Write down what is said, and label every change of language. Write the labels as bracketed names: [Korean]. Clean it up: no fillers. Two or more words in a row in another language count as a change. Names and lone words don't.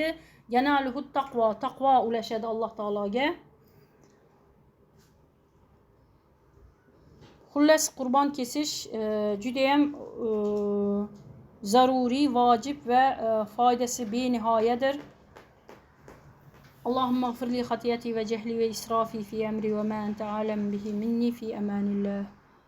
[Uzbek] Yanaluhu taqvo ulashadi Alloh taologa. Xullas, qurbon kesish juda ham zaruriy, vojib va foydasi benihoyadir. [Arabic] اللهم اغفر لي خطيئتي وجهلي وإسرافي في أمري وما أنت عالم به مني في أمان الله.